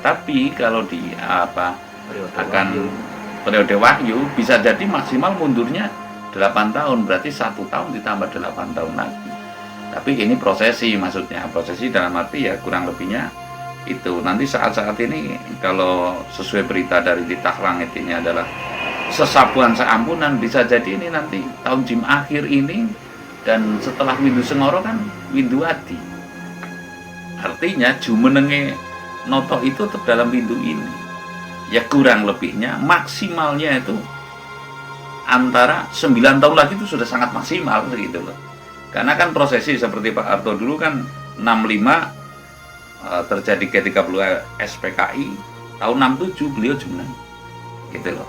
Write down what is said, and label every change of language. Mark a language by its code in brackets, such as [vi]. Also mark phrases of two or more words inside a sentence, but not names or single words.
[id] Tapi kalau di periode wahyu bisa jadi maksimal mundurnya 8 tahun, berarti 1 tahun ditambah 8 tahun lagi. Tapi ini prosesi, maksudnya prosesi dalam arti ya kurang lebihnya itu. Nanti saat-saat ini kalau sesuai berita dari titah langit ini adalah sesapuan seampunan, bisa jadi ini nanti tahun jim akhir ini, dan setelah windu Sengoro kan windu Adi. Artinya [jv] jumenenge noto [id] itu tetap dalam windu ini. Ya kurang lebihnya maksimalnya itu antara 9 tahun lagi itu sudah sangat maksimal gitu loh. Karena kan prosesi seperti Pak Harto dulu kan 65 terjadi G30 SPKI, tahun 67 beliau jumeneng gitu loh.